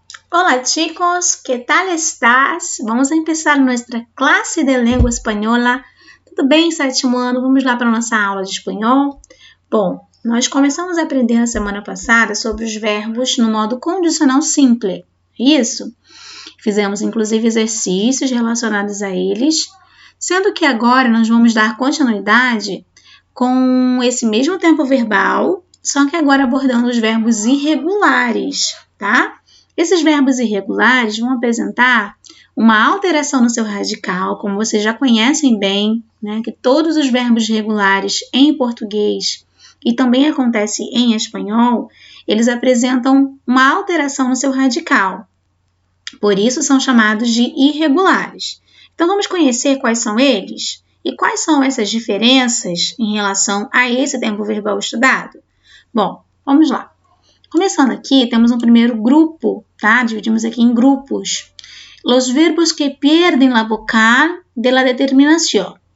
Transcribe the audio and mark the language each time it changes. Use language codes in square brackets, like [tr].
[es] Hola chicos, ¿qué tal estás? Vamos a empezar nuestra clase de [pt] língua espanhola. Tudo bem, sétimo ano? Vamos lá para a nossa aula de espanhol? Bom, nós começamos a aprender na semana passada sobre os verbos no modo condicional simples. Isso? Fizemos inclusive exercícios relacionados a eles, sendo que agora nós vamos dar continuidade com esse mesmo tempo verbal, só que agora abordando os verbos irregulares, tá? Esses verbos irregulares vão apresentar uma alteração no seu radical, como vocês já conhecem bem, né? Que todos os verbos regulares em português e também acontece em espanhol, eles apresentam uma alteração no seu radical. Por isso são chamados de irregulares. Então vamos conhecer quais são eles e quais são essas diferenças em relação a esse tempo verbal estudado. Bom, vamos lá. Começando aqui, temos um primeiro grupo, tá? Dividimos aqui em grupos. [es] Los verbos que pierden la vocal de la determinación.